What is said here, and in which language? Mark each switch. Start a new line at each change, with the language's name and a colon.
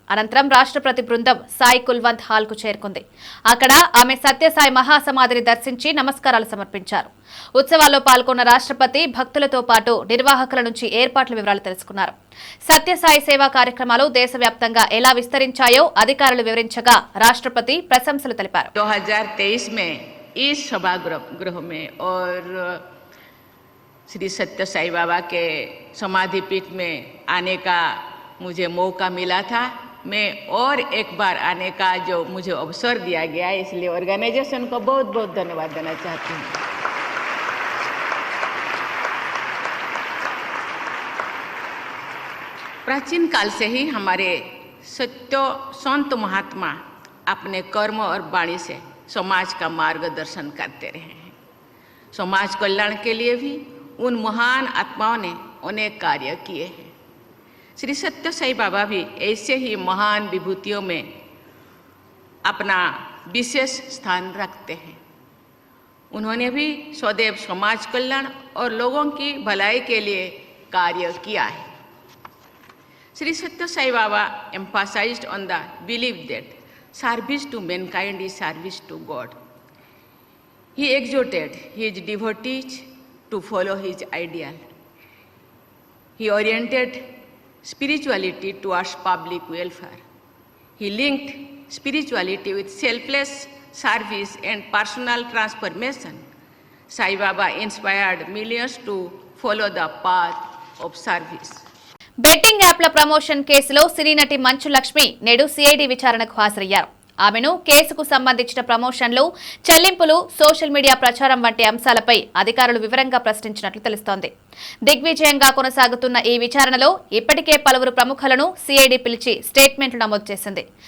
Telugu: అనంతరం రాష్ట్రపతి బృందం సాయి కుల్వంత్ హాల్ కు చేరుకుంది. అక్కడ ఆమె సత్యసాయి మహాసమాధిని దర్శించి నమస్కారాలు సమర్పించారు. ఉత్సవాల్లో పాల్గొన్న రాష్ట్రపతి భక్తులతో పాటు నిర్వాహకుల నుంచి ఏర్పాట్ల వివరాలు తెలుసుకున్నారు. సత్యసాయి సేవా కార్యక్రమాలు దేశవ్యాప్తంగా ఎలా విస్తరించాయో అధికారులు వివరించగా రాష్ట్రపతి ప్రశంసలు తెలిపారు.
Hindi: 2023 में इस सभागृह में और श्री सत्य साई बाबा के समाधि पीठ में आने का मुझे मौका मिला था. मैं और एक बार आने का जो मुझे अवसर दिया गया, इसलिए ऑर्गेनाइजेशन को बहुत बहुत धन्यवाद देना चाहती हूँ. प्राचीन काल से ही हमारे सत्य संत महात्मा अपने कर्म और वाणी से समाज का मार्गदर्शन करते रहे हैं. समाज कल्याण के लिए भी उन महान आत्माओं ने अनेक कार्य किए हैं. श्री सत्य साई बाबा भी ऐसे ही महान विभूतियों में अपना विशेष स्थान रखते हैं. उन्होंने भी सदैव समाज कल्याण और लोगों की भलाई के लिए कार्य किया है.
English: Sri Satya Sai Baba emphasized on the belief that service to mankind is service to God. He exhorted his devotees to follow his ideal. He oriented spirituality towards public welfare. He linked spirituality with selfless service and personal transformation. Sai Baba inspired millions to follow the path of service.
Telugu: Betting యాప్ల promotion కేసులో సినీ నటి మంచు లక్ష్మి నేడు CID విచారణకు హాజరయ్యారు. ఆమెను కేసుకు సంబంధించిన ప్రమోషన్లు, చెల్లింపులు, సోషల్ మీడియా ప్రచారం వంటి అంశాలపై అధికారులు వివరంగా ప్రశ్నించినట్లు తెలుస్తోంది. దిగ్విజయంగా కొనసాగుతున్న ఈ విచారణలో ఇప్పటికే పలువురు ప్రముఖులను సిఐడి పిలిచి స్టేట్మెంట్లు నమోదు చేసింది.